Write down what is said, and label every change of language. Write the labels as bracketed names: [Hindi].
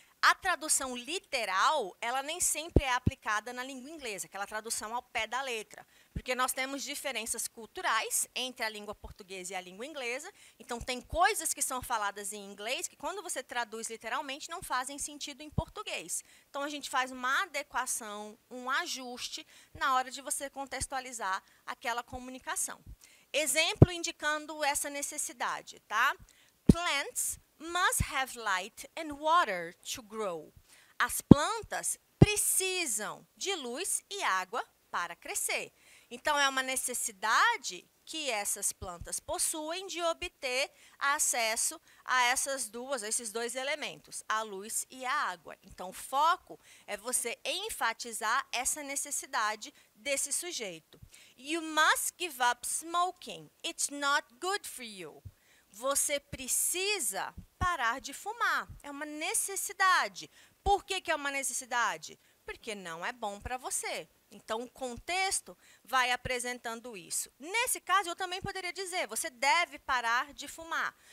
[Portuguese] A tradução literal, ela nem sempre é aplicada na língua inglesa, aquela tradução ao pé da letra, porque nós temos diferenças culturais entre a língua portuguesa e a língua inglesa, então tem coisas que são faladas em inglês que quando você traduz literalmente não fazem sentido em português. Então a gente faz uma adequação, um ajuste na hora de você contextualizar aquela comunicação. Exemplo indicando essa necessidade, tá? [English] Plants must have light and water to grow. [Portuguese] As plantas precisam de luz e água para crescer. Então, é uma necessidade que essas plantas possuem de obter acesso a esses dois elementos, a luz e a água. Então, o foco é você enfatizar essa necessidade desse sujeito. [English] You must give up smoking. It's not good for you. [Portuguese] Você precisa parar de fumar. É uma necessidade. Por que é uma necessidade? Porque não é bom para você. Então, o contexto vai apresentando isso. Nesse caso, eu também poderia dizer, você deve parar de fumar.